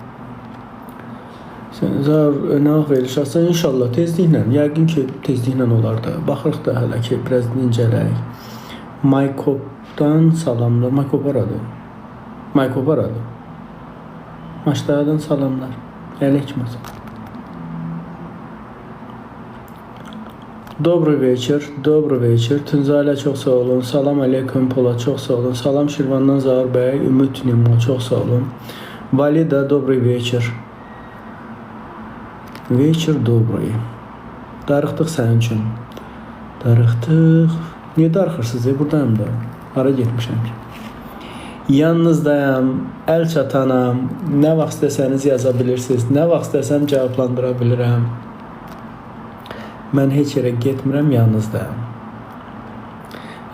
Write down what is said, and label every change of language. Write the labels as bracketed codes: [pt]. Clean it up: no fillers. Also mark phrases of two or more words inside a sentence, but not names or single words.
[az] Zar nə vaxt veriliş açsan inşallah tezliklə. Yəqin ki tezliklə olar da. Baxırıq da hələ ki biraz dincələk. Maykopdan salamlar. Maykop aradı. Maykop aradı. Maçlardan salamlar. Əleykum. [ru] Добрый вечер, добрый вечер. [az] Tünzalə çox sağ olun. Salam aleyküm Pola çox sağ olun. Salam Şirvandan Zaur bəy, Ümid Nimo çox sağ olun. [ru] Valida добрый вечер. Вечер добрый. [az] Darıxdıq sənin üçün. Darıxdıq. Niyə darıxırsınız? Buradayım da. Hara getmişəm ki? Yalnızdayam, əl çatanam. Nə vaxt istəsəniz yaza bilirsiniz. Nə vaxt istəsəm cavablandıra bilirəm. Mən heç yerə getmirəm, yalnızdayam.